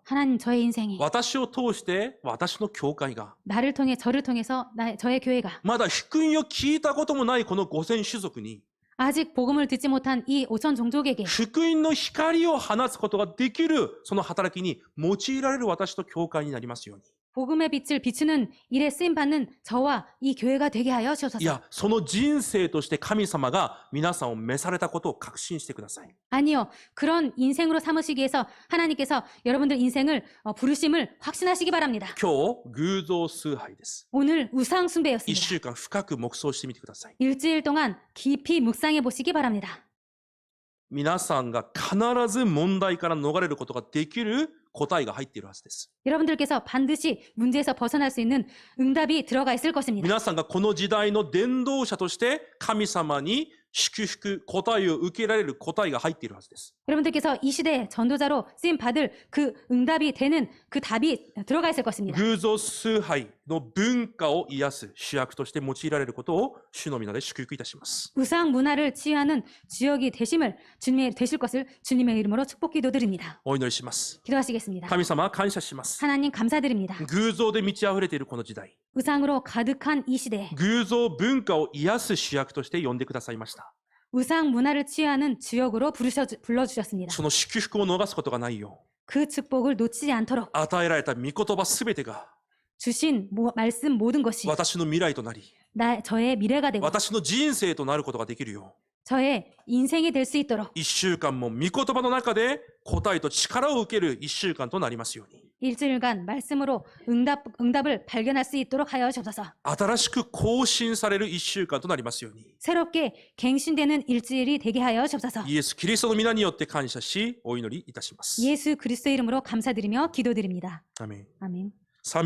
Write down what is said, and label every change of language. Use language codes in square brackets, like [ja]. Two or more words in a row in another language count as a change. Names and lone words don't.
[ko] 하나님, 저의 인생이 [ja] 私を通して私の教会が、 [ko] 나를 통해 저를 통해서 저의 교회가 [ja] まだ福音を聞いたこともないこの5000種族に、 [ko] 아직 복음을 듣지 못한 이 5천 종족에게 [ja] 福音の光を放つことができる、その働きに用いられる私と教会になりますように。 [ko] 복음의 빛을 비추는 일에 쓰임 받는 저와 이 교회가 되게 하여 [ja] い [ko] 주옵소서. [ja] や、その人生として神様が皆さんを召されたことを確信してください。 [ko] 아니요. 그런 인생으로 삼으시기 위해서 하나님께서 여러분들 인생을 부르심을 확신하시기 바랍니다. [ja] 今日、偶像崇拝です。 [ko] 오늘 우상 [ja] 一 [ko] 숭배였습니다. [ja] 週間深く黙想してみてください。 [ko] 일주일 동안 깊이 묵상해 보시기 바랍니다. [ja] 皆さんが必ず問題から逃れることができる答えが入っているはずです。 [ko] 여러분들께서 반드시 문제에서 벗어날 수 있는 응답이 들어가 있을 것입니다. [ja] 皆さんがこの時代の伝道者として神様に祝福、答えを受けられる答えが入っているはずです。 [ko] 여러분들께서 이 시대 전도자로 쓰임 받을 그 응답이 되는 그 답이 들어가 있을 것입니다. [ja] 偶像崇拝の文化を癒す主役として用いられることを主の皆で祝福いたします。 [ko] 우상 문화를 치유하는 지역이 되심을 주님의 되실 것을 주님의 이름으로 축복 기도드립니다. [ja] お祈りします。 [ko] 기도하시겠습니다. [ja] 神様、感謝します。 [ko] 하나님 감사드립니다. [ja] 偶像で満ち溢れているこの時代、 [ko] 우상으로 가득한 이 시대에 [ja] 偶像文化を癒す主役として呼んでくださいました。 [ko] 우상 문화를 치유하는 지역으로 불러주셨습니다. [ja] その祝福を逃すことがないよ [ko] 그 축복을 놓치지 않도록 [ja] う、与えられた御言葉すべてが [ko] 주신 말씀 모든 것이 [ja] 私の未来となり、 [ko] 저의 미래가 되고 [ja] 私の人生となることができるよう、 [ko] 저의 인생이 될 수 있도록 [ja] 一週間も御言葉の中で答えと力を受ける一週間となりますように、 [ko] 일주일간 말씀으로 응답을 발견할 수 있도록 하여 주옵소서. [ja] 新しく更新される一週間となりますように、 [ko] 새롭게 갱신되는 일주일이 되게 하여 주옵소서. [ja] イエス・キリストの皆によって感謝し、お祈りいたします。 [ko] 예수 그리스도 이름으로 감사드리며 기도드립니다. [ja] アメン。 [ko] 아멘. [ja] 賛美